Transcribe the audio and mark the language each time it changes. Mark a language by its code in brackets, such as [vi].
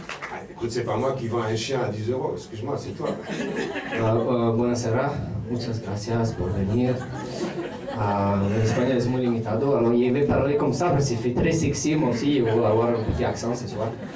[fr] Ah, écoute, c'est pas moi qui vends un chien à 10 euros, excuse-moi, c'est toi. [es] Buonasera, muchas gracias por venir. [fr] Mon espagnol est [es] muy limitado, [fr] alors je vais parler comme ça parce que c'est très sexy, moi aussi, je vais avoir un petit accent ce soir.